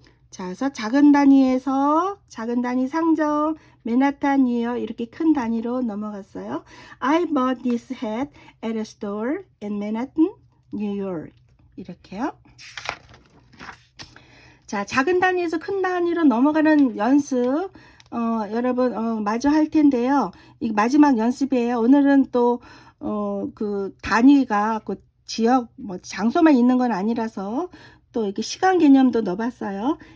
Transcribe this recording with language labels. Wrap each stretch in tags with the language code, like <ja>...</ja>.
<ko>자, 그래서 작은 단위에서 작은 단위 상점 맨하탄 뉴욕 이렇게 큰 단위로 넘어갔어요.</ko> <en>I bought this hat at a store in Manhattan, New York.</en> <ko>이렇게요. 자, 작은 단위에서 큰 단위로 넘어가는 연습 여러분 마저 할 텐데요. 이 마지막 연습이에요. 오늘은 또 그 단위가 그 지역 뭐 장소만 있는 건 아니라서 또 이렇게 시간 개념도 넣어봤어요.</ko>